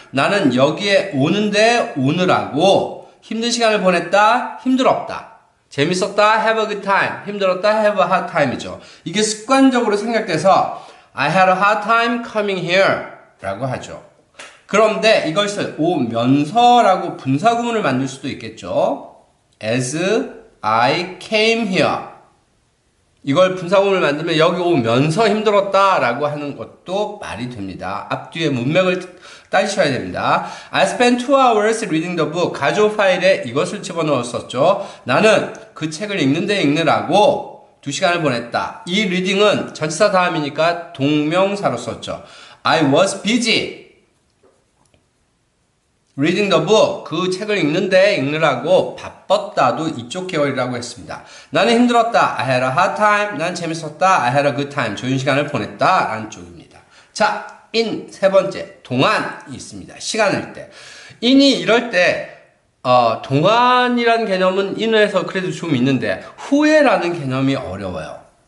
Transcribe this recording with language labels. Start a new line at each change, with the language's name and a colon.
Korean: 나는 여기에 오느라고 힘든 시간을 보냈다, 힘들었다. 재밌었다,
English: have a good time.
Korean: 힘들었다,
English: have a hard time이죠.
Korean: 이게 습관적으로 생략돼서
English: I had a hard time coming here
Korean: 라고 하죠. 그런데 이것을 오면서라고 분사구문을 만들 수도 있겠죠.
English: As I came here.
Korean: 이걸 분사구문을 만들면 여기 오면서 힘들었다 라고 하는 것도 말이 됩니다. 앞뒤의 문맥을 따지셔야 됩니다.
English: I spent 2 hours reading the book.
Korean: 가조 파일에 이것을 집어넣었었죠. 나는 그 책을 읽느라고 2시간을 보냈다. 이 reading은 전치사 다음이니까 동명사로 썼죠.
English: I was busy reading the book.
Korean: 그 책을 읽느라고 바빴다도 이쪽 계열이라고 했습니다. 나는 힘들었다.
English: I had a hard time.
Korean: 난 재밌었다.
English: I had a good time.
Korean: 좋은 시간을 보냈다. 라는 쪽입니다. 자, in 세 번째, 동안이 있습니다. 시간일 때. in이 이럴 때, 동안이라는 개념은 in에서 그래도 좀 있는데, 후에라는 개념이 어려워요.